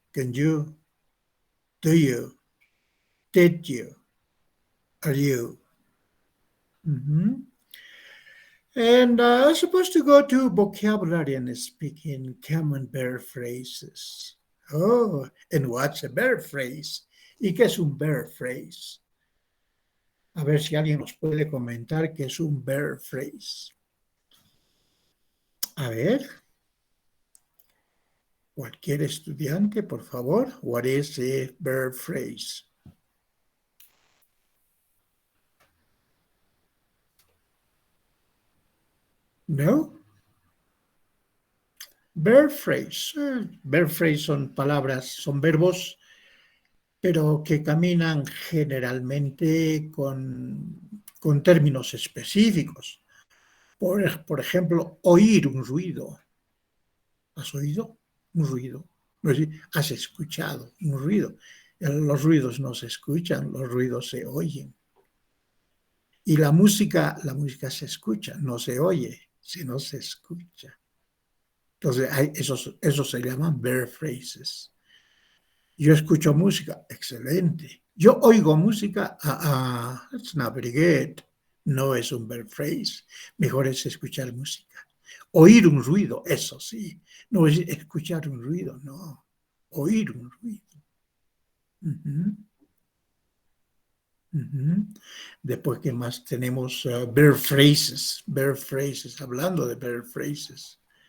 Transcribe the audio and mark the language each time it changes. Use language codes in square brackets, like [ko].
[en] Can you? Do you? Did you? Are you? Mm-hmm. And I'm supposed to go to vocabulary and speak in common verb phrases. Oh, and what's a verb phrase? [es] ¿Y qué es un verb phrase? A ver si alguien nos puede comentar qué es un verb phrase. A ver. Cualquier estudiante, por favor. [en] What is a verb phrase? No? [es] Verb phrase. Verb phrase son palabras, son verbos, pero que caminan generalmente con términos específicos. Por ejemplo, oír un ruido. ¿Has oído un ruido? ¿Has escuchado un ruido? Los ruidos no se escuchan, los ruidos se oyen. Y la música se escucha, no se oye, sino se escucha. Entonces, esos se llaman verb phrases. Yo escucho música, excelente. Yo oigo música, [en] that's not very good. [es] No es un verb phrase, mejor es escuchar música. Oír un ruido, eso sí. No es escuchar un ruido, no. Oír un ruido. Uh-huh. Uh-huh. Después, ¿qué más tenemos? Verb phrases, hablando de verb phrases.